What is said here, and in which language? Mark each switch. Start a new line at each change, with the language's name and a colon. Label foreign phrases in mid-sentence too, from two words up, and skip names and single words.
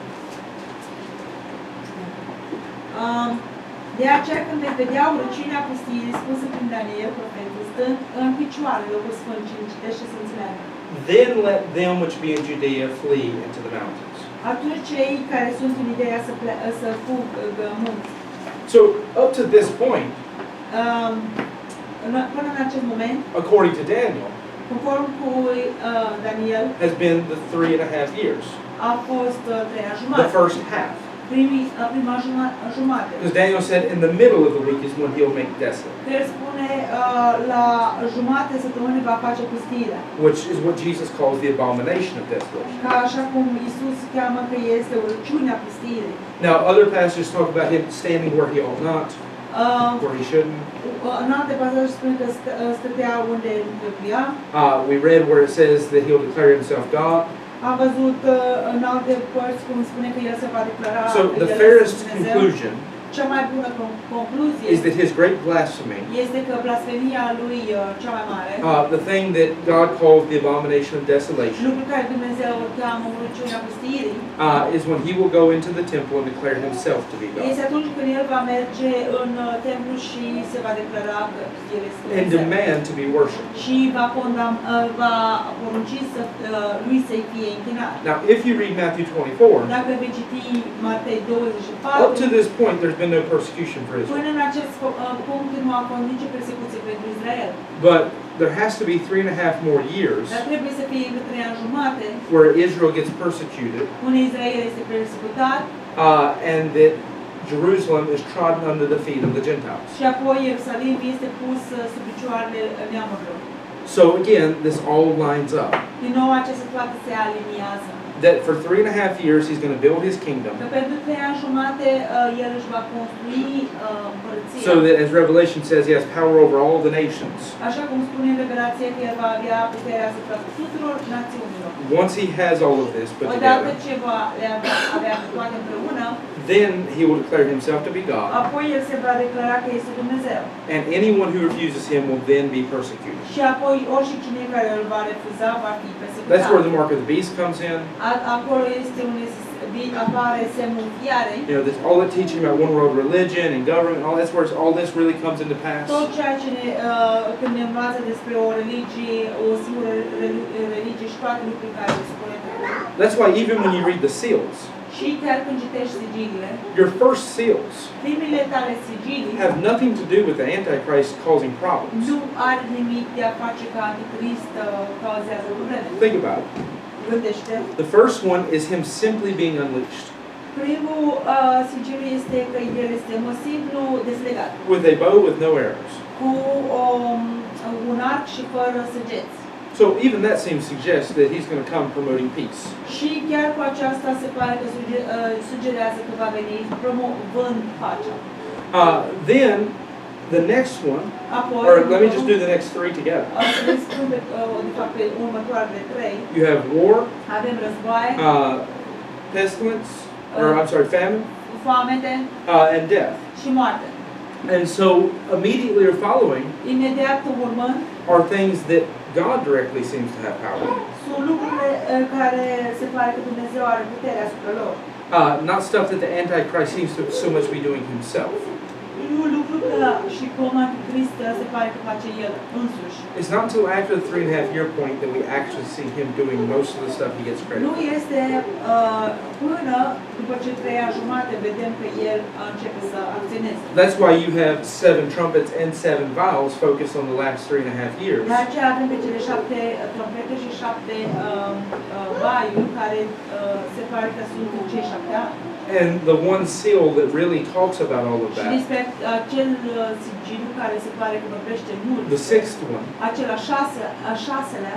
Romanian: De aceea când veți vedea urăciunea pustiei spusă prin Daniel profetul, stând în picioare locul sfânt și citește să înțeleagă.
English: Then let them which be in Judea flee into the mountains.
Romanian: Atunci cei care sunt în ideea să fugă munți.
English: So up to this point,
Romanian: Până în acest moment,
English: according to Daniel,
Romanian: conform cu Daniel,
English: has been the 3.5 years,
Romanian: a fost 3 ani
English: the
Romanian: jumate.
English: first half.
Romanian: Prima jumate.
English: Because Daniel said in the middle of the week is when he'll make desolate,
Romanian: El spune la jumate săptămânii va face pustirea.
English: which is what Jesus calls the abomination of desolation.
Romanian: Ca așa cum Iisus cheamă că este urăciunea pustirii.
English: Now, other passages talk about him standing where he ought not, where he shouldn't.
Romanian: În alte pasaje spune că stătea unde nu trebuia.
English: We read where it says that he'll declare himself God.
Romanian: Am văzut în alte părți cum spune că el se va declara
English: So the
Romanian: el
English: fairest
Romanian: este Dumnezeu.
English: conclusion
Romanian: Cea mai bună concluzie
English: is that his great blasphemy,
Romanian: este că blasfemia lui cea mai mare,
English: the thing that God calls the abomination of desolation,
Romanian: lucrul care Dumnezeu îl cheamă urăciunea pustirii,
English: is when he will go into the temple and declare himself to be God
Romanian: este atunci când el va merge în templu și se va declara că el este
English: and
Romanian: Dumnezeu.
English: demand to be worshipped.
Romanian: Și va porunci lui să-i fie închinat.
English: Now, if you read Matthew 24,
Romanian: Dacă vei citi Matei
English: up to
Romanian: 24,
English: this point there's been no persecution for Israel.
Romanian: până în acest punct nu a fost nicio persecuție pentru Israel.
English: But there has to be 3.5 more years
Romanian: Dar trebuie să fie încă 3 ani jumate,
English: where Israel gets persecuted
Romanian: unde Israel este persecutat
English: and that Jerusalem is trodden under the feet of the Gentiles.
Romanian: și apoi Ierusalim este pus sub picioarele neamurilor.
English: So again, this all lines up.
Romanian: Din nou, aceste toate se aliniază.
English: That for 3.5 years he's going to build his kingdom,
Romanian: Că pentru 3 ani jumate el își va construi împărăția.
English: so that as Revelation says, he has power over all the nations.
Romanian: Așa cum spune în Revelație că el va avea puterea asupra tuturor națiunilor.
English: Once he has all of this put
Romanian: Odată
English: together,
Romanian: ce va le avea toate împreună,
English: then he will declare himself to be God,
Romanian: apoi el se va declara că este Dumnezeu.
English: and anyone who refuses him will then be persecuted.
Romanian: Și apoi oricine care îl va refuza va fi persecutat.
English: That's where the mark of the beast comes in.
Romanian: Acolo este unde apare semnul fiarei.
English: You know, this, all the teaching about one world religion and government, all that's where all this really comes into pass.
Romanian: Tot ceea ce când ne învață despre o religie, o singură religie și toate lucrurile care se spune.
English: That's why even when you read the seals,
Romanian: Și chiar când citești sigiliile,
English: your first seals
Romanian: primele tale sigilii
English: have nothing to do with the Antichrist causing problems.
Romanian: nu are nimic de a face ca Antichrist cauzează probleme.
English: Think about it.
Romanian: Gândește.
English: The first one is him simply being unleashed
Romanian: Primul sigiliu este că el este simplu deslegat,
English: with a bow with no arrows.
Romanian: cu un arc și fără săgeți.
English: So even that seems to suggest that he's going to come promoting peace.
Romanian: Și chiar cu aceasta se pare că sugerează că va veni promovând pacea.
English: Then The next one,
Romanian: Apoi,
English: or let me just do the next three together.
Romanian: să le spun de fapt pe următoarele trei.
English: You have war,
Romanian: Avem războaie,
English: pestilence, or I'm sorry, famine,
Romanian: foamete
English: and death.
Romanian: și moarte.
English: And so immediately or following
Romanian: Imediat urmând,
English: are things that God directly seems to have power.
Romanian: sunt lucrurile care se pare că Dumnezeu are putere asupra lor.
English: Not stuff that the Antichrist seems to so much be doing himself.
Romanian: Nu lucruri că și cum Antichrist se pare că face el însuși.
English: It's not until after the 3.5-year point that we actually see him doing most of the stuff he gets credit
Romanian: Nu
English: for.
Romanian: este până după ce 3 ani jumate vedem că el începe să acționeze.
English: That's why you have 7 trumpets and 7 vials focused on the last 3.5 years.
Romanian: De aceea avem pe cele 7 trompete și 7 vaiuri care se pare că sunt în cei 7 ani.
English: And the one seal that really talks about all of
Romanian: Și
English: that,
Romanian: despre acel sigiliu care se pare că vorbește mult.
English: the 6th one,
Romanian: Acel a șaselea